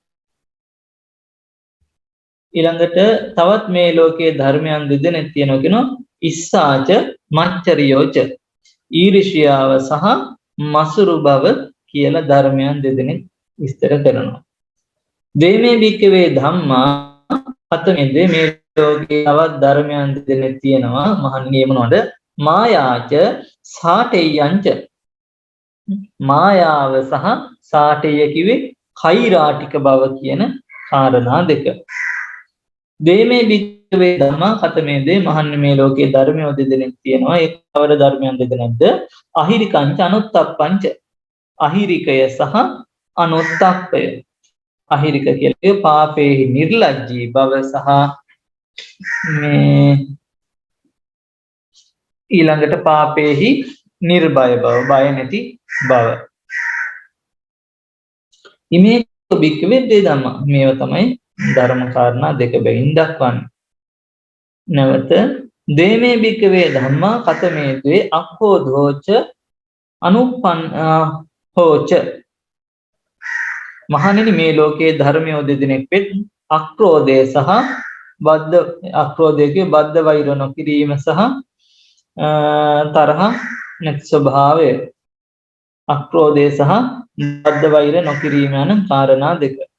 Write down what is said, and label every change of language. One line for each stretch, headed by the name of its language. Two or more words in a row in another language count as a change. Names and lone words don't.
Sinhala: ඊළඟට තවත් මේ ලෝකයේ ධර්මයන් දෙදෙනෙක් තියෙනවා කියනවා
Pali: ඉස්සාච මච්චරියෝච.
Sinhala: ඊර්ෂ්‍යාව සහ මසුරු බව කියලා ධර්මයන් දෙදෙනෙක් විස්තර කරනවා.
Pali: දේමේ භික්ඛවේ ධම්මා කතමේ
Sinhala: මේ ලෝකයේ තවත් ධර්මයන් දෙදෙනෙක් තියෙනවා. මහන්නේ මොනවද?
Pali: මායාච සාටේයංච.
Sinhala: මායාව සහ සාටේය කිව්වේ කෛරාටික බව කියන කාරණා දෙක.
Pali: දේමේ භික්ඛවේ ධම්මා කතමේ
Sinhala: දේ මහන්නේ මේ ලෝකයේ ධර්මය දෙදෙනෙක් තියෙනවා. ඒ කවර ධර්මයන් දෙදෙනෙක්ද?
Pali: අහිරිකංච අනුත්තප්පංච.
Sinhala: අහිරිකය සහ අනුත්තප්පය. අහිරික කියන්නේ පාපේහි නිර්ලජ්ජී බව සහ මේ ඊළඟට පාපේහි නිර්භය බව, බය නැති බව.
Pali: ඉමේ භික්ඛවේ දේ ධම්ම.
Sinhala: මේව තමයි ධර්ම කාරණා දෙක බැවින් දක්වන්නේ.
Pali: නැවත දේමේ භික්ඛවේ ධම්මා කතමේ ද්වේ අක්ඛෝධෝච අනුප්පන් හෝච.
Sinhala: මහණෙනි මේ ලෝකයේ ධර්මය දෙදෙනෙක් වෙත් අක්‍රෝධය සහ බද්ධ අක්‍රෝධයේ බද්ධ වෛර නොකිරීම සහ තරහ නැති ස්වභාවය. අක්‍රෝධය සහ බද්ධ වෛර නොකිරීම යන කාරණා දෙක.